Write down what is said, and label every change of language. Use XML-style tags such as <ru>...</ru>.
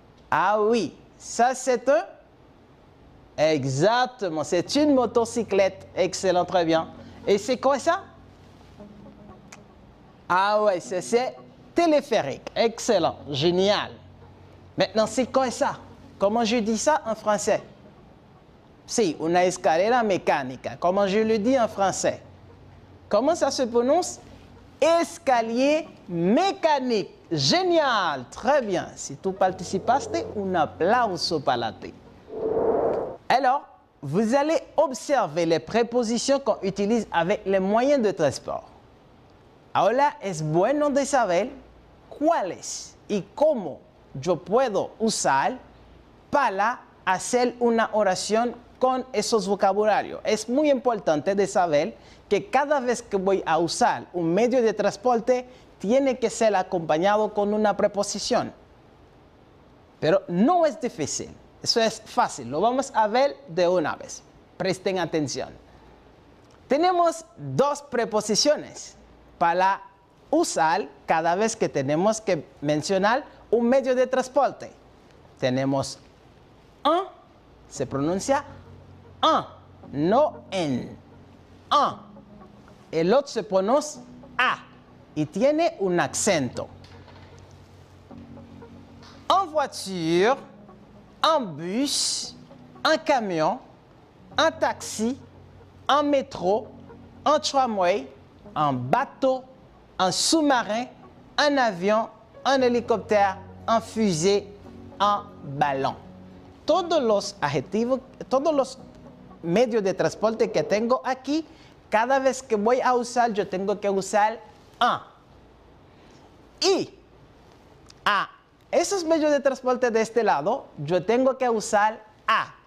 <fr>Ah oui, ça c'est un... Exactement, c'est une motocyclette. Excellent, très bien. Et c'est quoi ça? Ah ouais, c'est téléphérique. Excellent, génial. Maintenant, c'est quoi ça? Comment je dis ça en français?</fr> <es>Si, una escalera mecánica.</es> <fr>Comment je le dis en français? Comment ça se prononce? Escalier mécanique. Génial, très bien.</fr> <es>Si tú participaste, un aplauso para ti.</es> <fr>Alors, vous allez observer les prépositions qu'on utilise avec les moyens de transport.</fr> <es>Ahora es bueno de saber cuáles y cómo yo puedo usar para hacer una oración con esos vocabularios. Es muy importante de saber que cada vez que voy a usar un medio de transporte, tiene que ser acompañado con una preposición. Pero no es difícil, eso es fácil, lo vamos a ver de una vez. Presten atención. Tenemos dos preposiciones para usar cada vez que tenemos que mencionar un medio de transporte. Tenemos un, se pronuncia un, no en. Un. El otro se pronuncia a y tiene un acento.</es> <fr>En voiture, en bus, en camion, en taxi, en métro, en tramway, en bateau, en sous-marin, en avion, en hélicoptère, en fusée, en ballon.</fr> <es>Todos los adjetivos, todos los medios de transporte que tengo aquí, cada vez que voy a usar, yo tengo que usar un. Y a esos medios de transporte de este lado, yo tengo que usar a.</es>